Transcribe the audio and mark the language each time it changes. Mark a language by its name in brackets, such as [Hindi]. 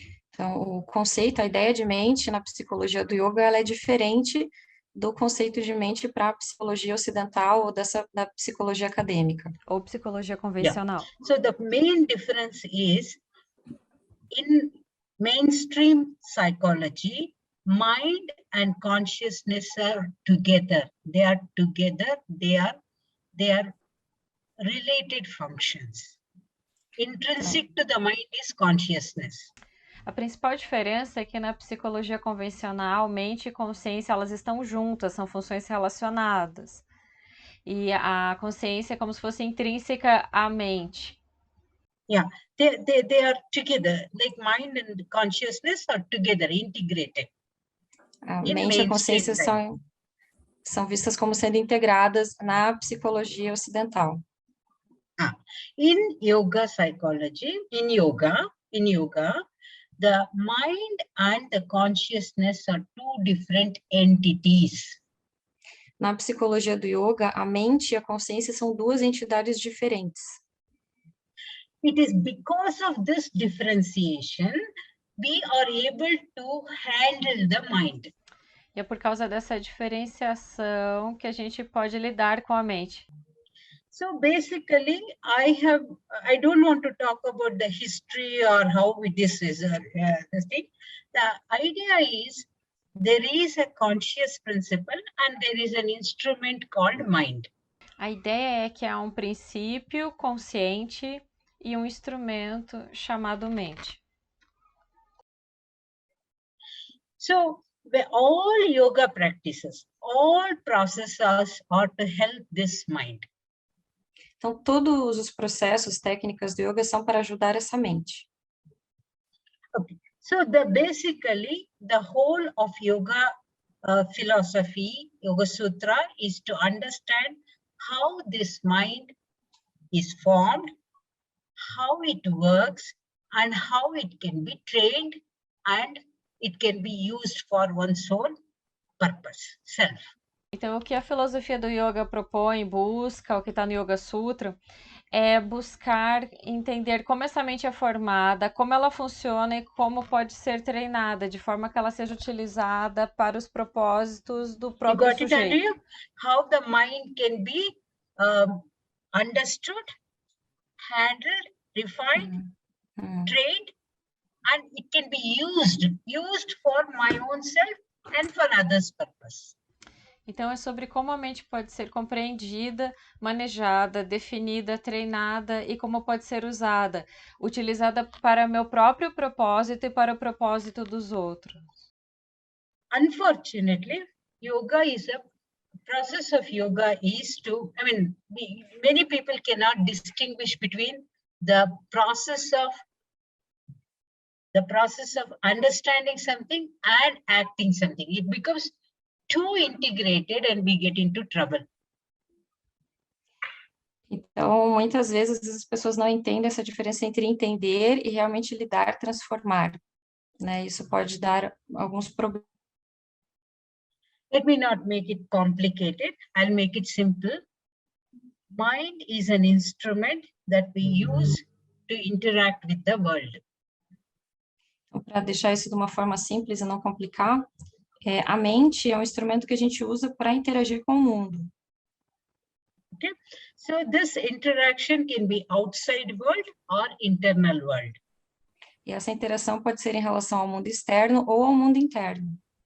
[Portuguese] Então, o conceito, a ideia de mente na psicologia do yoga, ela é diferente do conceito de mente para a psicologia ocidental ou da psicologia acadêmica. Ou psicologia convencional. [English] Yeah. So the main difference is, in mainstream psychology, mind and consciousness are together. They are together. They are related functions. Intrinsic to the mind is consciousness. [Portuguese] A principal diferença é que na psicologia convencional, mente e consciência, elas estão juntas, são funções relacionadas. E a consciência é como se fosse intrínseca à mente. [English] Yeah, they are together, like mind and consciousness are together, integrated. [Portuguese] A mente e a consciência são vistas como sendo integradas na psicologia ocidental. [English] In yoga psychology, in yoga, the mind and the consciousness are two different entities. [Portuguese] Na psicologia do yoga, a mente e a consciência são duas entidades diferentes. [English] It is because of this differentiation we are able to handle the mind. [Portuguese] E é por causa dessa diferenciação que a gente pode lidar com a mente. [English] So basically, I don't want to talk about the history or how this is this thing. The idea is there is a conscious principle and there is an instrument called mind. [Portuguese] A ideia é que há um princípio consciente e um instrumento chamado mente. [English] So all yoga practices, all processes are to help this mind. [Portuguese] Então, todos os processos, técnicas do yoga são para ajudar essa mente. [English] Okay. So basically, the whole of yoga philosophy, Yoga Sutra, is to understand how this mind is formed, how it works, and how it can be trained, and it can be used for one's own purpose, self. [Portuguese] Então, o que a filosofia do yoga propõe, busca, o que está no Yoga Sutra, é buscar entender como essa mente é formada, como ela funciona e como pode ser treinada, de forma que ela seja utilizada para os propósitos do próprio sujeito. [English] You got it, how the mind can be understood, handled, refined, trained, and it can be used for my own self and for others' purpose. [Portuguese] Então, é sobre como a mente pode ser compreendida, manejada, definida, treinada e como pode ser usada, utilizada para meu próprio propósito e para o propósito dos outros. [English] Unfortunately, yoga is a process of yoga is to, I mean, many people cannot distinguish between the process of understanding something and acting something. It becomes too integrated and we get into trouble. [Portuguese] Então, muitas vezes as pessoas não entendem essa diferença entre entender e realmente lidar, transformar, né? Isso pode dar alguns problemas. [English] Let me not make it complicated. I'll make it simple. Mind is an instrument that we use to interact with the world. [Portuguese] Então, para deixar isso de uma forma simples e não complicar, a mente é um instrumento que a gente usa para interagir com o mundo. [English] Okay, so this interaction can be outside world or internal world. [Portuguese] E essa interação pode ser em relação ao mundo externo ou ao mundo interno.